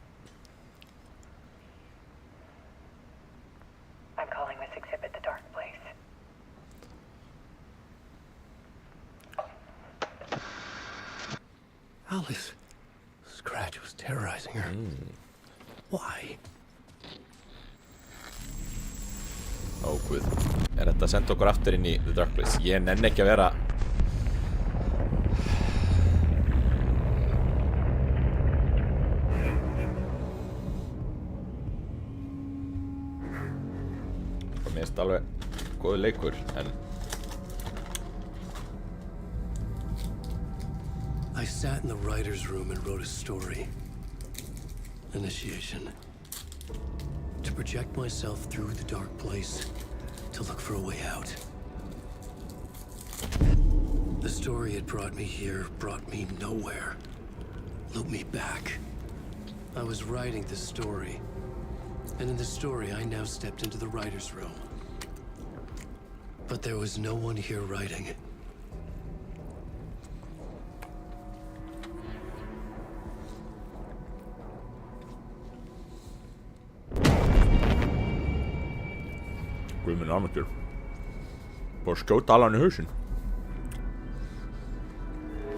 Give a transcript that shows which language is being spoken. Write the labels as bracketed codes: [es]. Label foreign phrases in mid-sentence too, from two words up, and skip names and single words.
[en] I'm calling this exhibit The Dark Place. Alice. Scratch was terrorizing her. Why? [is] Ó, guð. Þetta að senda okkur aftur inn í The Dark Place? Ég nenni ekki að vera... Mér finnst alveg góður leikur, en... [en] I sat in the writer's room and wrote a story. Initiation. To project myself through the dark place, to look for a way out. The story had brought me here, brought me nowhere. Looped me back. I was writing the story. And in the story, I now stepped into the writer's room. But there was no one here writing it. [is] Guð minn almáttugur. Bara skjóta Alan í hausinn.